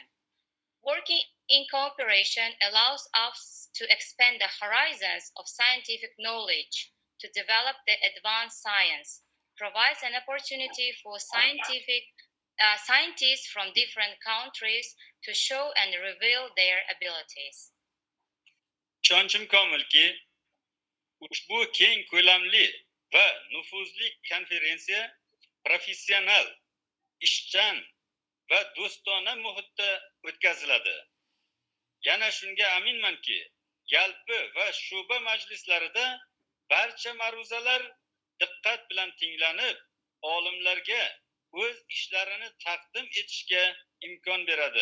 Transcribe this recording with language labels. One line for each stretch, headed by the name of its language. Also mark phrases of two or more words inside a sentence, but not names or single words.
English: Working in cooperation allows us to expand the horizons of scientific knowledge, to develop the advanced science, provides an opportunity for scientists from different countries to show and reveal their abilities.
Uzbek: Ishonchim komilki, ushbu keng ko'lamli va nufuzli konferensiya professional, ishchan va do'stona muhitda o'tkaziladi. Yana shunga aminmanki, yalpi va shu'ba majlislarida barcha ma'ruzalar diqqat bilan tinglanib, olimlarga o'z ishlarini taqdim etishga imkon beradi.